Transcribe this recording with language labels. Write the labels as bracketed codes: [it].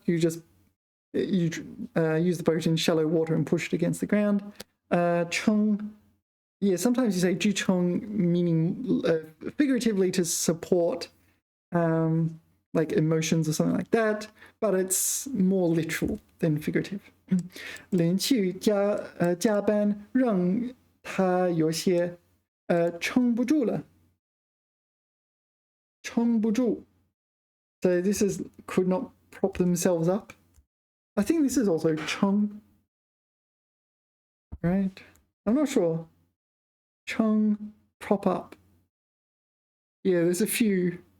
[en] You use the boat in shallow water and push it against the ground. 撑, yeah, sometimes you say 支撑, meaning figuratively to support like emotions or something like that, but it's more literal than figurative. [zh] 连续加班让他有些撑不住了. 撑不住. [en] So this is could not prop themselves up. I think this is also 撑. right? I'm not sure. Chung, prop up. Yeah, there's a few.